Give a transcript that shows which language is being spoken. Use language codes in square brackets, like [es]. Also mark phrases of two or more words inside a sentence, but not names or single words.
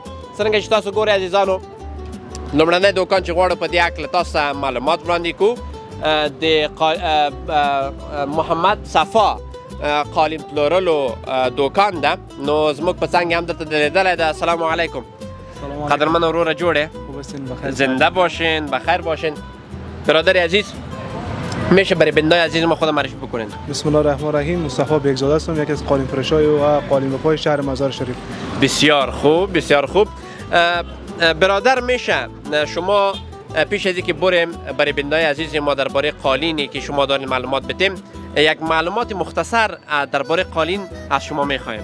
[ps] څرنګه چې تاسو ګورئ عزیزانو لومړنی دوکان چې غواړو په دې هکله تاسو ته معلومات وړاندې کړو د محمد صفا قالین پلورلو دوکان ده. نو زموږ په څنګ هم دلته لیدلی ده. [ar] السلام علیکم. [fa] قدرمن وروره جوړه زنده باشین، بخیر باشین. برادر عزیز میشه برای بندای عزیز ما خود معرفی بکنین؟ [ar] بسم الله الرحمن الرحیم. [fa] مصطفی بیگزاده هستم، یکی از قالین فروشای و قالین بپای شهر مزار شریف. بسیار خوب بسیار خوب. برادر میشه شما پیش از اینکه بریم برای بندای عزیز ما درباره قالینی که شما دارین معلومات بدیم، یک معلومات مختصر درباره قالین از شما میخوایم.